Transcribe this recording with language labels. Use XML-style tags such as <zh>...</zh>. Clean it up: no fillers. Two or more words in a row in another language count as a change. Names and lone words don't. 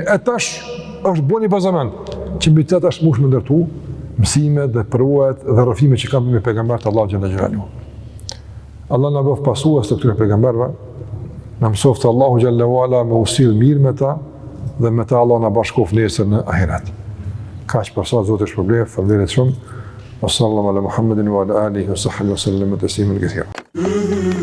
<sq>Tash është bën i bazament që mbi të tash mush më ndërtu mësimet dhe përvojat dhe rrëfimet që kanë me pejgambert Allahu</sq> <ar>جل جلاله.</ar> <sq>Allah na bëf pasues të këtyre pejgamberëve. Na mësoft Allahu</sq> <ar>جل وعلا</ar> <sq>me usill mirë me ta dhe me ta Allah na bashkof nesër në ahiret. Kaq për sa Zoti është problem, faleminderit shumë.</sq> <ar>وصلى الله على محمد وعلى آله وصحبه وسلم تسليما كثيرا.</ar>